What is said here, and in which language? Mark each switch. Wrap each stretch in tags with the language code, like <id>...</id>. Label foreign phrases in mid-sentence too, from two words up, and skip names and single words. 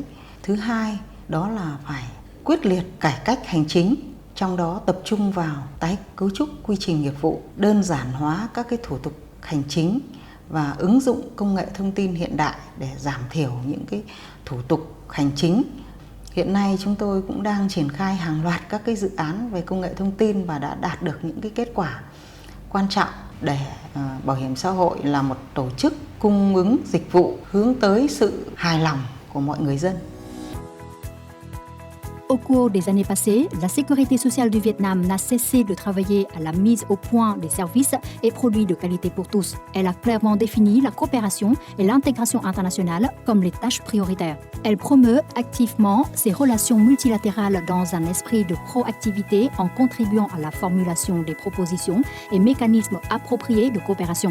<vi>Thứ hai, đó là phải quyết liệt cải cách hành chính, trong đó tập trung vào tái cấu trúc quy trình nghiệp vụ, đơn giản hóa các cái thủ tục hành chính và ứng dụng công nghệ thông tin hiện đại để giảm thiểu những cái thủ tục hành chính. Hiện nay chúng tôi cũng đang triển khai hàng loạt các cái dự án về công nghệ thông tin và đã đạt được những cái kết quả quan trọng để bảo hiểm xã hội là một tổ chức cung ứng dịch vụ hướng tới sự hài lòng của mọi người dân.</vi> <fr>Au cours des années passées, la sécurité sociale du Vietnam n'a cessé de travailler à la mise au point des services et produits de qualité pour tous. Elle a clairement défini la coopération et l'intégration internationale comme les tâches prioritaires. Elle promeut activement ses relations multilatérales dans un esprit de proactivité en contribuant à la formulation des propositions et mécanismes appropriés de coopération.</fr>